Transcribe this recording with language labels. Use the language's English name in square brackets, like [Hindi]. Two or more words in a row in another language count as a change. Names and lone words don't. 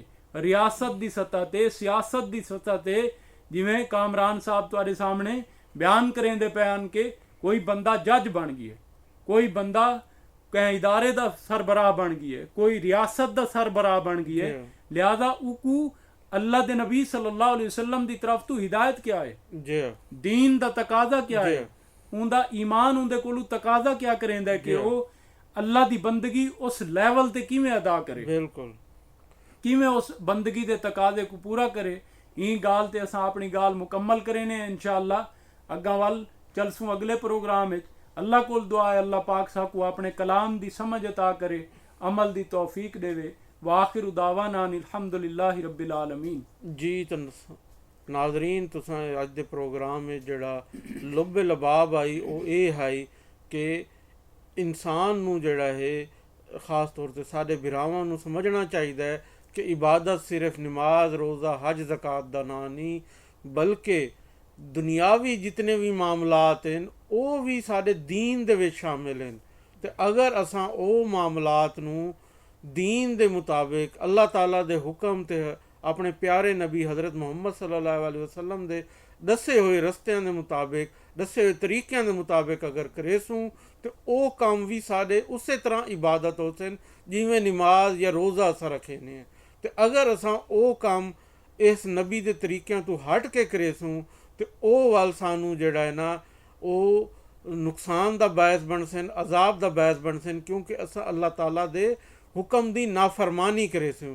[Saraiki] ریاست دی سطح تے، سیاست دی سطح تے، جویں کامران صاحب تہاڈے سامنے بیان کریندے پین کہ کوئی بندہ جج بن گیا، کوئی بندہ کہیں ادارے دا سربراہ بن گیا، کوئی ریاست دا سربراہ بن گیا. لہٰذا اوکو اللہ دے نبی [Arabic] صلى الله عليه وسلم [Saraiki] دی طرف تو ہدایت کیا ہے، دین دا تقاضا کیا ہے, दीन दा तकाजा क्या है, اوندا ایمان اوندے کولوں تقاضا کیا کریندا ہے کہ وہ اللہ دی بندگی اس لیول تے کویں ادا کرے، بالکل کویں اس بندگی دے تقاضے کو پورا کرے. ای گال تے اساں اپنی گال مکمل کرینے انشاءاللہ. اگا ول چلسوں اگلے پروگرام وچ۔ اللہ کول دعا ہے اللہ پاک ساکو اپنے کلام دی سمجھ عطا کرے، عمل دی توفیق دیوے. [Arabic] وآخر دعوانا أن الحمد لله رب العالمين. [Saraiki] جی ناظرین تساں اج دے پروگرام میں جڑا لب لباب آئی وہ یہ ہے کہ انسان نوں جڑا ہے خاص طور پر ساڈے براواں نوں سمجھنا چاہیے کہ عبادت صرف نماز روزہ حج زکوٰۃ دا ناں نہیں بلکہ دنیاوی جتنے بھی معاملات ہیں وہ بھی ساڈے دین دے وچ شامل ہیں. تو اگر اساں وہ معاملات نوں دین دے مطابق اللہ تعالیٰ دے حکم تے اپنے پیارے نبی حضرت محمد [Arabic] صلى الله عليه وسلم [Saraiki] دے دسے ہوئے رستیاں دے مطابق دسے ہوئے طریقیاں دے مطابق اگر کریسوں تو وہ کم بھی ساڈے اس طرح عبادت ہو سن جمیں نماز یا روزہ اس رکھے نے. تو اگر اساں وہ کم اس نبی دے طریقیاں تو ہٹ کے کریسوں تو وہ وال سانوں جڑا ہے نا وہ نقصان دا باعث بن سن عذاب دا باعث بن سن کیونکہ اساں اللہ تعالیٰ دے حکم دی نافرمانی کریسوں.